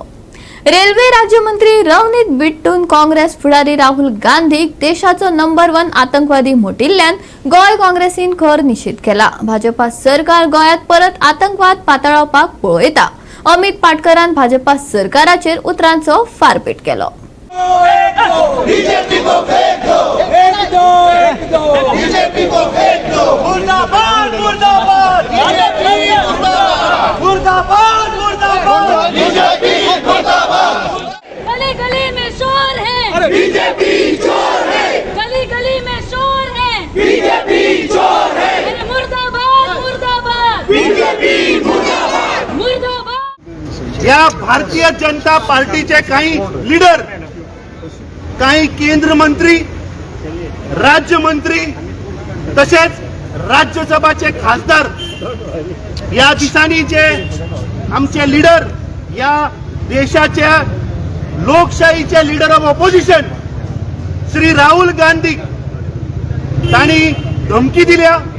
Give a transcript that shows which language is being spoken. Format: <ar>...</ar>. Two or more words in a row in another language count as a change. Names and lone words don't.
<kok>रेल्वे राज्यमंत्री रवनीत बिट्टून काँग्रेस फुडारी राहुल गांधीक देशाचो नंबर 1 आतंकवादी म्हटिल्ल्यान गोंय काँग्रेसीन खर निषेध केला. भाजपा सरकार गोंयांत परत आतंकवाद पातळावपाक पळयता. अमित पाटकरान भाजपा सरकाराचेर उतरांचो फारपेट केलो.</kok> <hi>गली गली में शोर है, बीजेपी चोर है, गली गली में शोर है, बीजेपी चोर है, मुर्दाबाद मुर्दाबाद, बीजेपी मुर्दाबाद मुर्दाबाद.</hi> <mr>या भारतीय जनता पार्टीचे काही लीडर, काही केंद्र मंत्री, राज्यमंत्री तसेच राज्यसभाचे खासदार या दिसांनी जे आमचे लीडर, या देशाच्या लोकशाहीचे</mr> <en>leader of opposition</en> <mr>श्री राहुल गांधी तांणी धमकी दिल्या.</mr>